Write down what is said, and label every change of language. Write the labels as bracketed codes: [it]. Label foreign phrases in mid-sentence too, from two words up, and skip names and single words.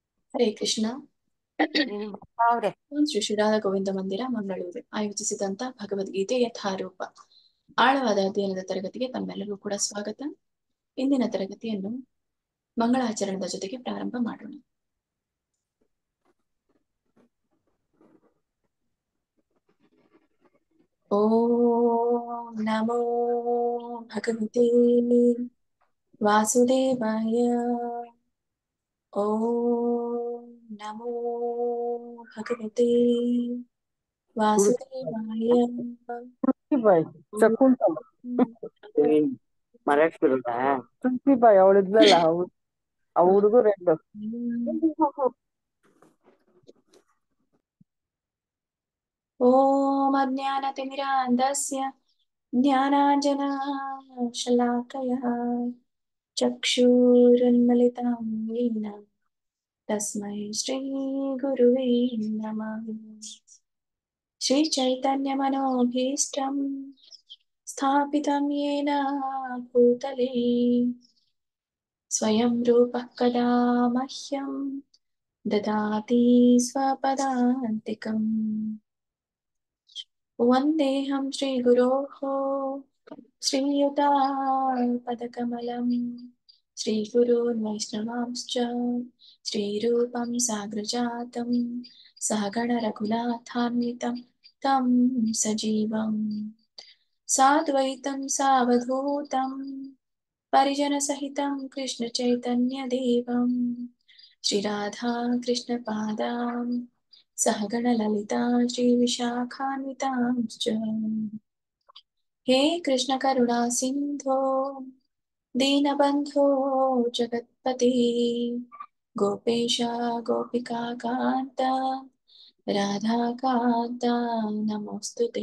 [kn] ಹರೇ ಕೃಷ್ಣ. ನೀನು ಅವ್ರೆ ಶ್ರೀ ಶ್ರೀರಾಧ ಗೋವಿಂದ ಮಂದಿರ ಮಂಗಳೂರು ಆಯೋಜಿಸಿದಂತ ಭಗವದ್ಗೀತೆ ಯಥಾರೂಪ ಆಳವಾದ ಅಧ್ಯಯನದ ತರಗತಿಗೆ ತಮ್ಮೆಲ್ಲರಿಗೂ ಕೂಡ ಸ್ವಾಗತ. ಇಂದಿನ ತರಗತಿಯನ್ನು ಮಂಗಳಾಚರಣದ ಜೊತೆಗೆ ಪ್ರಾರಂಭ ಮಾಡೋಣ. [sa] ಓಂ ನಮೋ ಭಗವತೆ ವಾಸುದೇವಾಯ. ಓಂ ನಮೋ ಭಗವತೆ ವಾಸುದೇವಾಯ. [kn] ಬಾಯ್ ಶಕುಂತಲ ಮರಾಠಿಗರುದ ತುಳಸಿ ಬಾಯ್ ಅವಳಿದ್ಲಲ್ಲ ಆ ಹುಡುಗ ರೆಡ್ [sa] ಓಂ ಅಜ್ಞಾನತಿಮಿರಾಂಧಸ್ಯ ಜ್ಞಾನಾಂಜನಶಲಾಕಯಃ ಚಕ್ಷುರುನ್ಮಿಲಿತಂ ಯೇನ ತಸ್ಮೈ ಶ್ರೀ ಗುರುವೇ ನಮಃ. ಶ್ರೀ ಚೈತನ್ಯ ಮನೋಭೀಷ್ಟಂ ಸ್ಥಾಪಿತಂ ಯೇನ ಭೂತಲೇ ಸ್ವಯಂ ರೂಪಃ ಕದಾ ಮಹ್ಯಂ ದದಾತಿ ಸ್ವಪದಾಂತಿಕಂ. ವಂದೇಹಂ ಶ್ರೀಗುರೋಃ ಶ್ರೀಯುತಾಪದಕಮಲಂ ಶ್ರೀಗುರೋನ್ ವೈಷ್ಣವಾಂಶ್ಚ ಶ್ರೀರೂಪಂ ಸಾಗ್ರಜಾತಂ ಸಹಗಣ ರಘುನಾಥಾನ್ವಿತಂ तं ಸಜೀವಂ ಸಾದ್ವೈತಂ ಸಾವಧೂತಂ ಪರಿಜನಸಹಿತಂ ಕೃಷ್ಣ ಚೈತನ್ಯ ದೇವಂ ಶ್ರೀರಾಧಾ ಕೃಷ್ಣ ಪಾದಾಂ सहगण ललिता श्री विशाखान्वितांश्च। हे कृष्ण करुणा सिंधो दीनबंधो जगत्पते गोपेश गोपिका कांत राधा कांत नमोस्तुते।